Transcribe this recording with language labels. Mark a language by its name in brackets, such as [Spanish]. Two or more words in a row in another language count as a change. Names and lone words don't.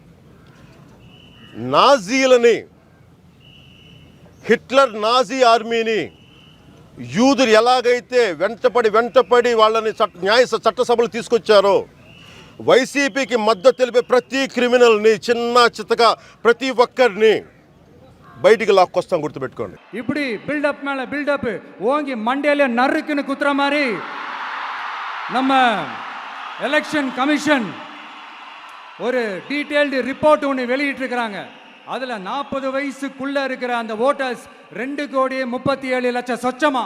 [Telugu] నాజీలని, హిట్లర్ నాజీ ఆర్మీని యూదులు ఎలాగైతే వెంటపడి వాళ్ళని చట్టసభలు తీసుకొచ్చారో, వైసీపీకి మద్దతు తెలిపే ప్రతి క్రిమినల్ని, చిన్న చిత్తగా ప్రతి ఒక్కరిని బయటికి లాక్కొస్తాం, గుర్తుపెట్టుకోండి. [Tamil] இப்படி பில்டப் மேல பில்டப் ஓங்கி மண்டையில நறுக்குன்னு குத்துற மாதிரி நம்ம [English] election commission [Tamil] ஒரு [English] detailed report [Tamil] ஒன்று வெளியிட்டிருக்கிறாங்க. அதில் 40 வயசுக்குள்ள இருக்கிற அந்த ஓட்டர்ஸ் 2,37,00,000 சொச்சமா.